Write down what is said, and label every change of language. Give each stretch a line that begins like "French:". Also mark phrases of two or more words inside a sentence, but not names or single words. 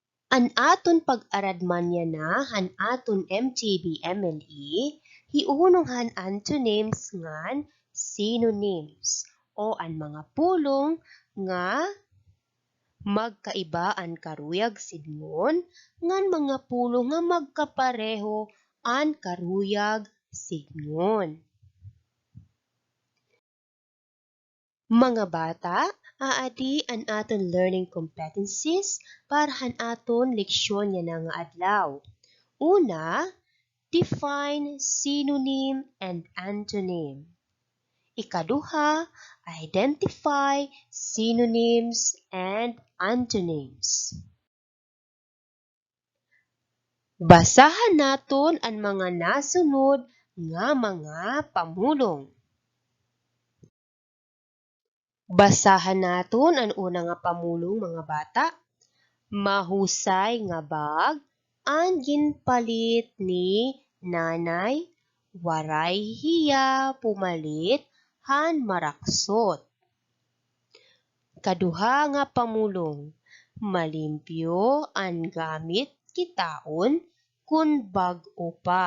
Waray: An aton pag-aradman niya na han aton MTB-MLE, hiunong han antonyms ngan synonyms o an mga pulong nga magkaiba an karuyag sidngon ngan mga pulong nga magkapareho an karuyag sidngon. Mga bata, aadi an aton
English: learning competencies
Waray: para han aton leksyon niya na nga adlaw. Una,
English: define synonym and antonym.
Waray: Ikaduha,
English: identify synonyms and antonyms.
Waray: Basahan naton ang mga nasunod nga mga pamulong. Basahan naton ang una nga pamulong, mga bata. Mahusay nga bag ang ginpalit ni nanay, waray hiya pumalit han maraksot. Kaduha nga pamulong, malimpyo ang gamit kitaon kun bag-o pa.